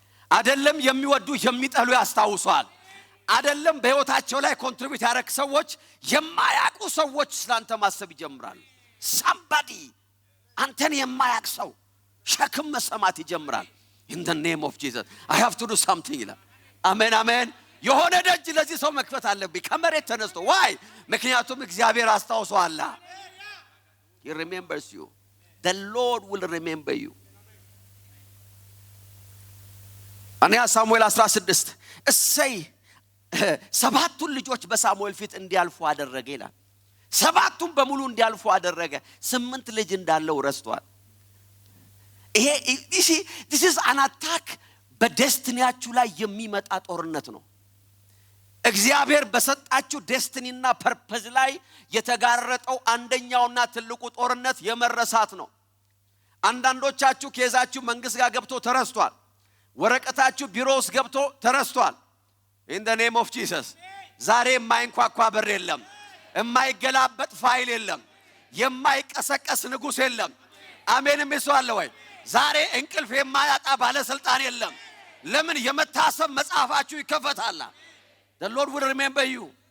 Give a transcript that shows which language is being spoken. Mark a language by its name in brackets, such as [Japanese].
[Amharic] አይደለም የሚወዱ የሚጠሉ ያስታውሷል። አይደለም በህይወታቸው ላይ ኮንትሪቢዩት ያደረግ ሰዎች የማያውቁ ሰዎች ስላንተ ማሰብ ይጀምራል። somebody አንተን የማያውቅ ሰው ሸክም መሰማት ይጀምራል። [English] in the name of Jesus I have to do something [Amharic] ይላል። አሜን አሜን። የሆነ ደጅ ለዚህ ሰው መክፈት አለብኝ ከመሬት ተነስቶ why? ምክንያቱም እግዚአብሔር አስታውሷል። [English] he remembers you. the Lord will remember you. [Amharic] አንያ ሳሙኤል 16 እሰይ ሰባቱን ልጆች በሳሙኤል ፊት እንዲያልፉ አደረገ ይላል። ሰባቱን በሙሉ እንዲያልፉ አደረገ። 8 ልጅ እንዳለው ረስቷል። ይሄ [English] this is an attack [Amharic] በዴስቲኒያችሁ ላይ የሚመጣ ጦርነት ነው። እግዚአብሔር በሰጣችሁ ዴስቲኒና ፐርፐዝ ላይ የተጋረጠው አንደኛውና ትልቁ ጦርነት የመረሳት ነው። አንዳንዶቻችሁ ኬዛችሁ መንግስት ጋር ገብቶ ተረስቷል። ወረቀታችሁ ቢሮ ውስጥ ገብቶ ተረስቷል። [English] in the name of Jesus [Amharic] ዛሬ የማይንኳኳ በር የለም፣ የማይገላበጥ ፋይል የለም፣ የማይቀሰቀስ ንጉስ የለም። አሜን የሚሰዋለ ወይ? ዛሬ እንቅልፍ የማያጣ ባለስልጣን የለም። ለምን? የመታሰብ መጽሐፋችሁ ይከፈታል። [English] the Lord will remember you.